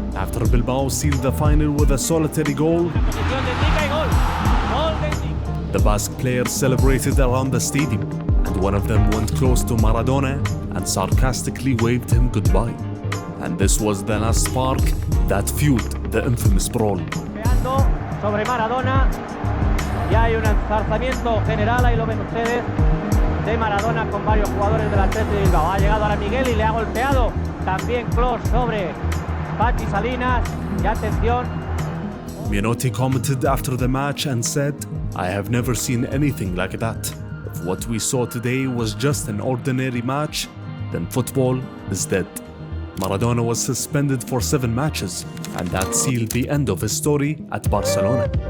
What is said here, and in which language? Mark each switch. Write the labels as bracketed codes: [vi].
[en] After Bilbao sealed the final with a solitary goal, the Basque players celebrated around the stadium, and one of them went close to Maradona and sarcastically waved him goodbye. And this was the last spark that fueled the infamous brawl. [es] Sobre Maradona, ya hay un enzarzamiento general, ahí lo ven ustedes, de Maradona con varios jugadores del Athletic de Bilbao. Ha llegado ahora Miguel y le ha golpeado también Clos sobre Pachi Salinas. Y atención. [en] Menotti commented after the match and said, "I have never seen anything like that. If what we saw today was just an ordinary match, then football is dead." Maradona was suspended for 7 matches, and that sealed the end of his story at Barcelona.